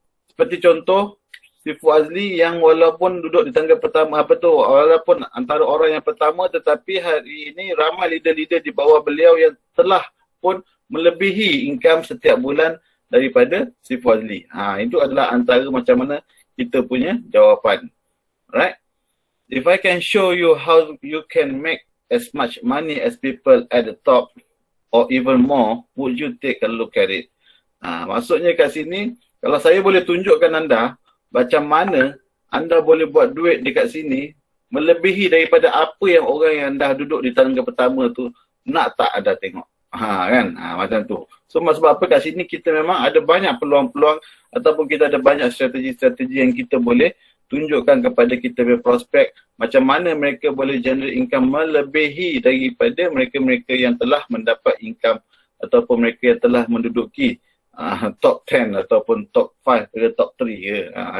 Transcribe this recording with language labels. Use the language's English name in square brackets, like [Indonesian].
[Malay] Seperti contoh, si Fuad Azli yang walaupun duduk di tangga pertama, walaupun antara orang yang pertama, tetapi hari ini ramai leader-leader di bawah beliau yang telah pun melebihi income setiap bulan daripada si Fuad Azli. Itu adalah antara macam mana kita punya jawapan. [English] Right? If I can show you how you can make as much money as people at the top or even more, would you take a look at it? [Malay] Maksudnya kat sini, kalau saya boleh tunjukkan anda macam mana anda boleh buat duit dekat sini melebihi daripada apa yang orang yang dah duduk di tangga pertama tu nak tak ada tengok. Kan? Macam tu. So sebab apa kat sini kita memang ada banyak peluang-peluang ataupun kita ada banyak strategi-strategi yang kita boleh tunjukkan kepada kita punya prospek macam mana mereka boleh generate income melebihi daripada mereka-mereka yang telah mendapat income ataupun mereka yang telah menduduki top 10 ataupun top 5 ke top 3 ke.